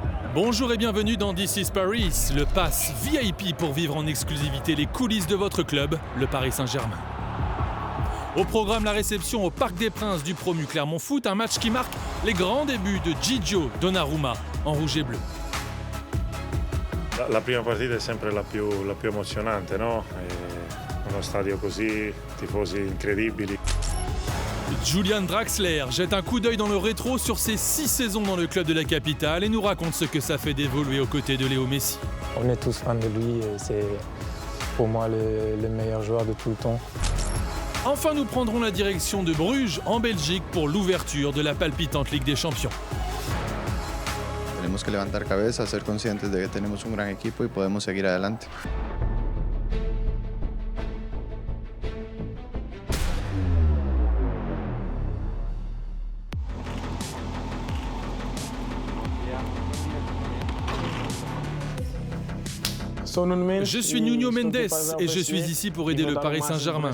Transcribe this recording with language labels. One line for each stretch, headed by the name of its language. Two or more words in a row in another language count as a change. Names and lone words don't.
French: Bonjour et bienvenue dans This is Paris, le pass VIP pour vivre en exclusivité les coulisses de votre club, le Paris Saint-Germain. Au programme, la réception au Parc des Princes du promu Clermont Foot, un match qui marque les grands débuts de Gigio Donnarumma en rouge et bleu.
Italian: La prima partita è sempre la più emozionante, no? Uno stadio così, tifosi incredibili.
French: Julian Draxler jette un coup d'œil dans le rétro sur ses 6 saisons dans le club de la capitale et nous raconte ce que ça fait d'évoluer aux côtés de Léo Messi. On est tous fans de lui, c'est pour moi le meilleur joueur de tout le temps. Enfin, nous prendrons la direction de Bruges en Belgique pour l'ouverture de la palpitante Ligue des Champions.
Spanish: Tenemos que levantar cabeza, ser conscientes de que tenemos un gran equipo y podemos seguir adelante.
French: Je suis Nuno Mendes et je suis ici pour aider le Paris Saint-Germain.